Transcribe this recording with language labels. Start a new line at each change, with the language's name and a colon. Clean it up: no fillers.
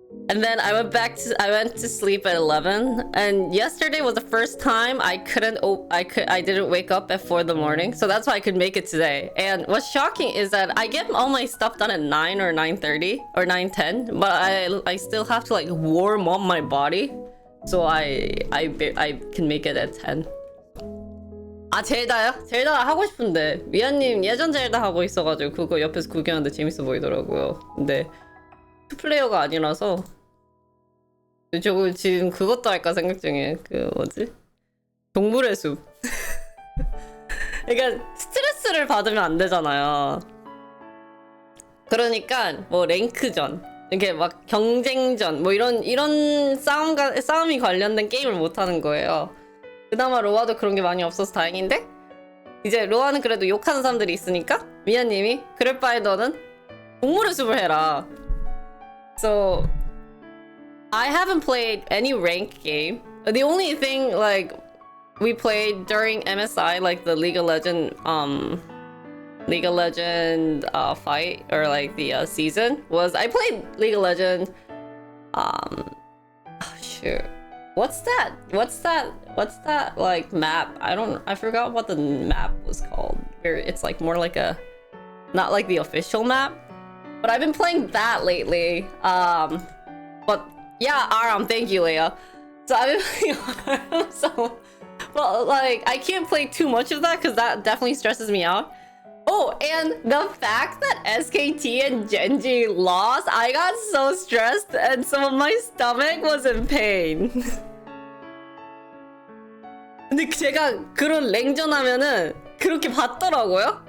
English: And then I went to sleep at 11, and yesterday was the first time I didn't wake up at 4 in the morning, so that's why I could make it today. And what's shocking is that I get all my stuff done at 9 or 9:30 or 9:10, but I still have to like warm up my body, so I can make it at 10.
Korean: 젤다요? 젤다 하고 싶은데 미아님 예전 젤다 하고 있어가지고 그거 옆에서 구경하는데 재밌어 보이더라고요. 근데 플레이어가 아니라서 저거 지금 그것도 할까 생각 중에 그 뭐지? 동물의 숲. 그러니까 스트레스를 받으면 안 되잖아요. 그러니까 뭐 랭크전, 이렇게 막 경쟁전, 뭐 이런 싸움이 관련된 게임을 못 하는 거예요. 그나마 로아도 그런 게 많이 없어서 다행인데 이제 로아는 그래도 욕하는 사람들이 있으니까 미아님이 그럴 바에 너는 동물의 숲을 해라.
English: So I haven't played any ranked game. The only thing like we played during MSI, like the League of Legends League of Legends fight or like the season was I played League of Legends. Oh, shoot. What's that? What's that like map? I forgot what the map was called. Where it's like more like a, not like the official map, but I've been playing that lately. But yeah, Aram, thank you, Leah. So I've been playing Aram, so, well, like I can't play too much of that because that definitely stresses me out. Oh, and the fact that SKT and Genji lost, I got so stressed and some of my stomach was in pain.
Korean: 근데 제가 그런 랭전하면은 그렇게 봤더라고요.